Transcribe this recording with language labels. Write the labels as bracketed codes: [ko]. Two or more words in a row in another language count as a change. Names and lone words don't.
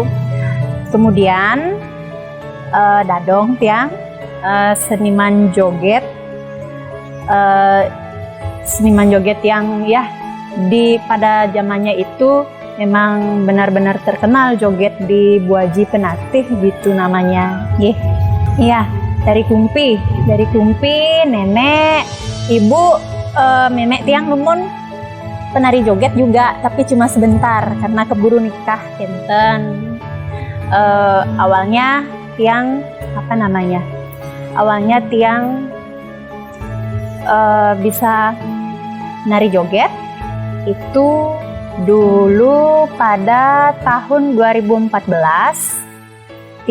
[id] Kemudian [ban] Dadong Tiang [id] seniman joget yang ya pada zamannya itu memang benar-benar terkenal joget di Buaji Penatih gitu namanya. Iya, dari Kumpi, nenek, ibu, [ban] memek Tiang lumun [id] penari joget juga, tapi cuma sebentar karena keburu nikah kenten. Awalnya Tiang bisa nari joget itu dulu pada tahun 2014.